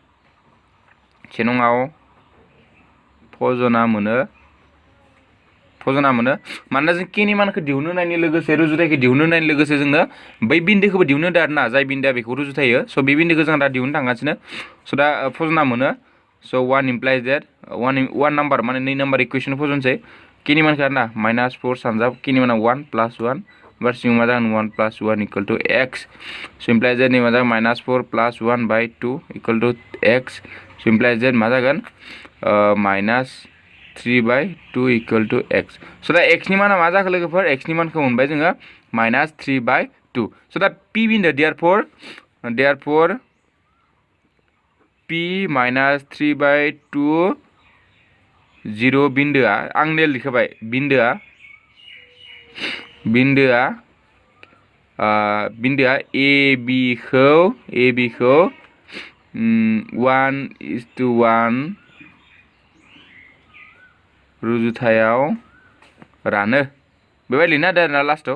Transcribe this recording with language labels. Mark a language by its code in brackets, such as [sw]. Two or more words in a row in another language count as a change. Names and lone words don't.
[brx] फजना मोनो मानोना जों k नि मानखौ दिहुननो होनायनि लोगोसे रुजुथायखौ दिहुननो होनायनि लोगोसे जोंनो बै बिन्दोखौबो दिहुननो होदो आरो ना जाय बिन्दोआ बेखौ रुजुथायो स' बे बिन्दोखौ जों दा दिहुननो थांगासिनो स' दा फजना मोनो [en] So 1 implies that one number [brx] माने [en] 2 number equation [brx] फजनसै k नि मानखौ आरोना -4 सानजाब k नि माना 1 + 1 बार सिङाव मा जागोन 1 + 1 = x. [en] So implies that [brx] नि मा जागोन -4 + 1/2 = x. [en] So implies that [brx] मा जागोन -3/2 = x. So दा x नि माना मा जाखो लोगोफोर x नि मानखौ मोनबाय जोङो -3/2. So दा p बिन्दो therefore p -3/2 0 बिन्दोआ आं नेल लिखबाय बिन्दोआ ab खौ 1:1 रुजुथायाव रानो बेबायदि लिरना दोन आरोना लास्टआव.